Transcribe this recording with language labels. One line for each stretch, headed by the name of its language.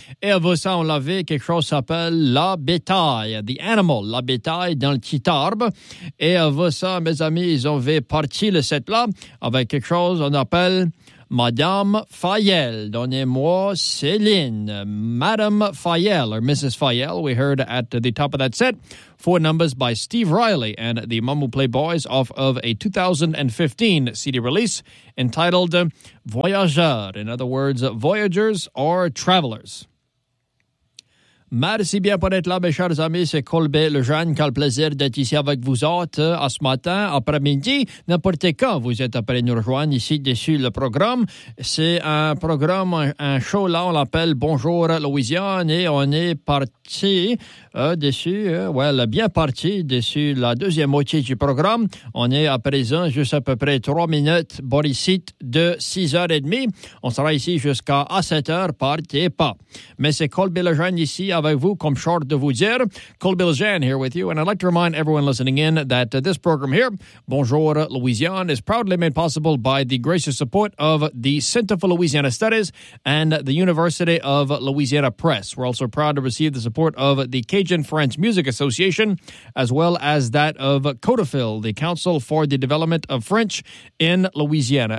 French: Et avant ça, on l'avait quelque chose s'appelle La bétaille,
English: the animal,
French: la bétaille dans le petit arbre. Et avant ça, mes amis, ils ont fait partir le set là avec quelque chose qu'on appelle Madame Fayel, donnez-moi Céline.
English: Madame Fayel, or Mrs. Fayel, we heard at the top of that set. Four numbers by Steve Riley and the Mamou Playboys off of a 2015 CD release entitled Voyageurs. In other words, Voyagers or Travelers.
French: Merci bien pour être là, mes chers amis. C'est Colbé Lejeune qui a le plaisir d'être ici avec vous autres à ce matin, après-midi, n'importe quand vous êtes après nous rejoindre ici dessus le programme. C'est un programme, un show là, on l'appelle Bonjour Louisiane et on est parti dessus, bien parti dessus la deuxième moitié du programme. On est à présent juste à peu près 3 minutes, Borisite de 6h30. On sera ici jusqu'à 7h, partez pas. Mais c'est Colbé Lejeune ici avec vous, comme short de vous dire.
English: Colbé Lejeune here with you, and I'd like to remind everyone listening in that this program here, Bonjour Louisiane, is proudly made possible by the gracious support of the Center for Louisiana Studies and the University of Louisiana Press. We're also proud to receive the support of the Cajun French Music Association, as well as that of CODAFIL, the Council for the Development of French in Louisiana.